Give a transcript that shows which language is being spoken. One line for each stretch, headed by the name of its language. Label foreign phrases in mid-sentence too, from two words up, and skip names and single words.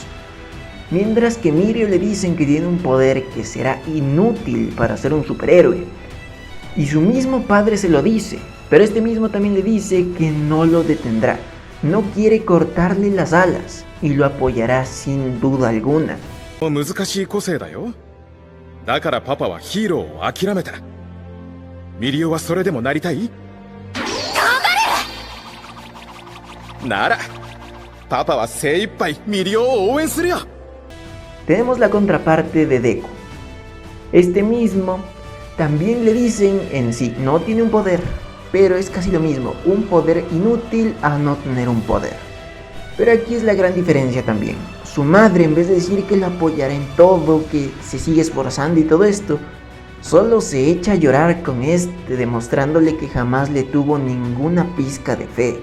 Spanish: Mientras que Mirio le dicen que tiene un poder que será inútil para ser un superhéroe. Y su mismo padre se lo dice, pero este mismo también le dice que no lo detendrá. No quiere cortarle las alas y lo apoyará sin duda alguna.
Japanese: 難しい個性だよ。だからパパはヒーローを諦めた。ミリオはそれでもなりたい？頑張れ！なら、パパは精一杯ミリオを応援するよ。
Spanish: Tenemos la contraparte de Deku. Este mismo también le dicen en sí, no tiene un poder, pero es casi lo mismo, un poder inútil a no tener un poder. Pero aquí es la gran diferencia también. Su madre, en vez de decir que lo apoyará en todo, que se sigue esforzando y todo esto, solo se echa a llorar con demostrándole que jamás le tuvo ninguna pizca de fe.